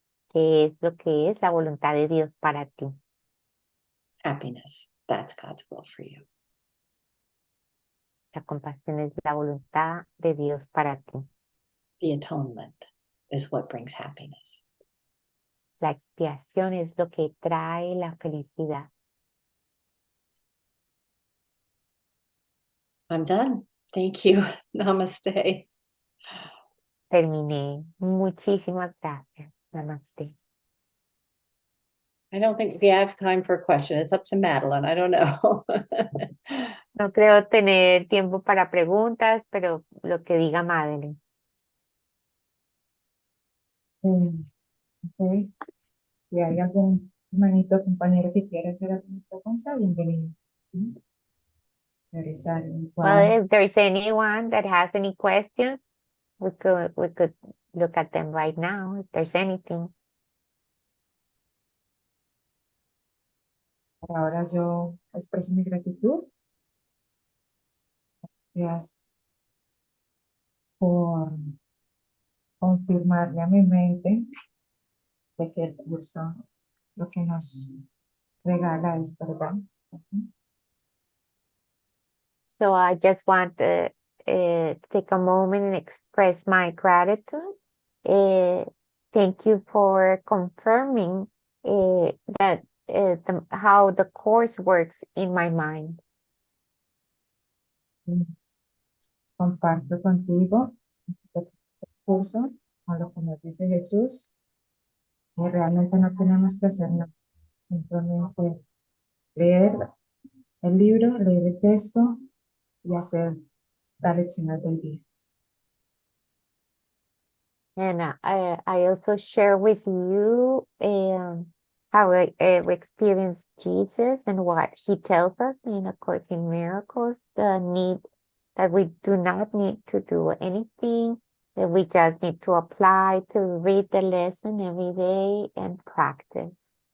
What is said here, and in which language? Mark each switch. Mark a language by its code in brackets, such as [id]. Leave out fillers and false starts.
[es] que es lo que es la voluntad de Dios para ti. [en] Happiness, that's God's will for you. [es] La compasión es la voluntad de Dios para ti. [en] The atonement is what brings happiness. [es] La expiación es lo que trae la felicidad. [en] I'm done. Thank you. Namaste. [es] Terminé. Muchísimas gracias. Namaste. [en] I don't think we have time for a question. It's up to Madeline. I don't know. [es] No creo tener tiempo para preguntas, pero lo que diga Madeleine. Ok. Si hay algún Hermanito, compañero que quiera hacer alguna pregunta, bienvenido. ¿Sí? Regresar igual. [en] Well, if there's anyone that has any questions, we could look at them right now if there's anything. [es] Por ahora yo expreso mi gratitud. Gracias por confirmarle a mi mente de que el curso lo que nos regala es verdad. [en] So I just want to take a moment and express my gratitude. Thank you for confirming that how the course works in my mind. [es] Comparto contigo este curso, a lo que nos dice Jesús, que realmente no tenemos que hacer nada, simplemente leer el libro, leer el texto y hacer la lección del día. [en] And I also share with you how we experience Jesus and what he tells us in A Course in Miracles, the need that we do not need to do anything, that we just need to apply to read the lesson every day and practice.